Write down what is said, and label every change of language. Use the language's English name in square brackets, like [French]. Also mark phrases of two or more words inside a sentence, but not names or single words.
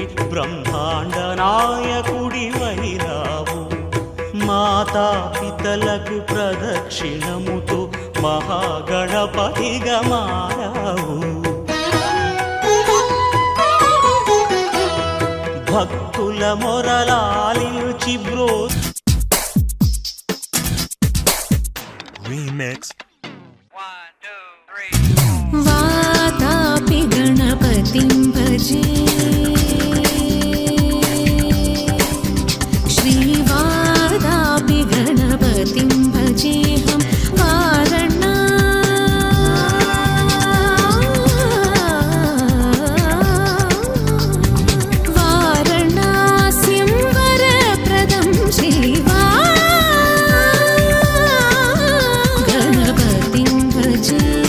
[Telugu] బ్రహ్మాండ నాయకుడి వైరావు మాతా పితలకు ప్రదక్షిణముతో మహాగణపతిగా మారావు భక్తుల మొరలాలించి బ్రో [English] Remix. [Sanskrit] वातापि गणपतिं भजे श्रीवादापि गणपतिं भजेऽहं वारणा वारणास्यं वरप्रदं श्रीवा गणपतिं भजे